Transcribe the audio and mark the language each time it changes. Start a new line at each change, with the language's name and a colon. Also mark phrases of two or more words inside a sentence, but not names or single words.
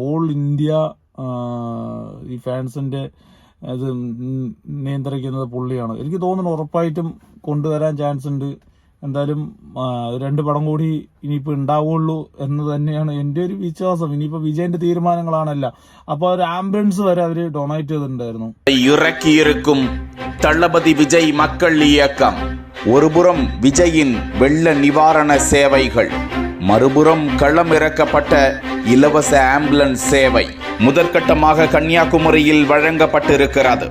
Malayalam: ഓൾ ഇന്ത്യ ഈ ഫാൻസിന്റെ ഇത് നിയന്ത്രിക്കുന്നത് പുള്ളിയാണ്. എനിക്ക് തോന്നുന്നു ഉറപ്പായിട്ടും കൊണ്ടുവരാൻ ചാൻസ് ഉണ്ട്. എന്തായാലും 2 പടം കൂടി ഇനിയിപ്പോൾ ഉണ്ടാവുള്ളൂ എന്ന് തന്നെയാണ് എൻ്റെ ഒരു വിശ്വാസം. ഇനിയിപ്പോൾ വിജയന്റെ തീരുമാനങ്ങളാണല്ല. അപ്പോൾ ഒരു ആംബുലൻസ് വരെ അവര് ഡൊണേറ്റ് ചെയ്തിട്ടുണ്ടായിരുന്നു.
Tamil: இறக்கியிருக்கும் தளபதி விஜய் மக்கள் இயக்கம் ஒருபுறம் விஜயின் வெள்ள நிவாரண சேவைகள், மறுபுறம் களமிறக்கப்பட்ட இலவச ஆம்புலன்ஸ் சேவை முதற்கட்டமாக கன்னியாகுமரியில் வழங்கப்பட்டிருக்கிறது.